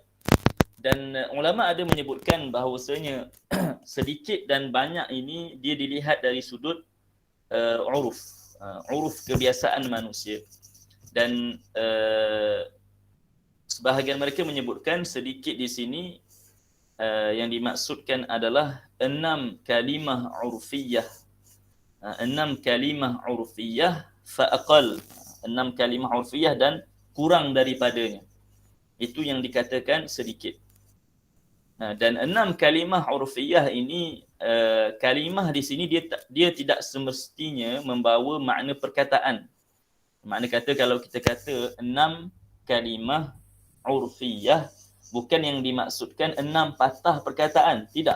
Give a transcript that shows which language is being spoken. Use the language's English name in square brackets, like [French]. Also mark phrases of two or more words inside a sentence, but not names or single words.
[Malay] Dan ulama ada menyebutkan bahawasanya sedikit dan banyak ini dia dilihat dari sudut uruf kebiasaan manusia. Dan sebahagian mereka menyebutkan sedikit di sini yang dimaksudkan adalah 6 kalimah urfiyah. 6 kalimah urfiyah fa'aqal. 6 kalimah urfiyah dan kurang daripadanya. Itu yang dikatakan sedikit. Dan 6 kalimah urfiyah ini, kalimah di sini dia tidak semestinya membawa makna perkataan. Makna kata kalau kita kata 6 kalimah urfiyah, bukan yang dimaksudkan 6 patah perkataan, tidak.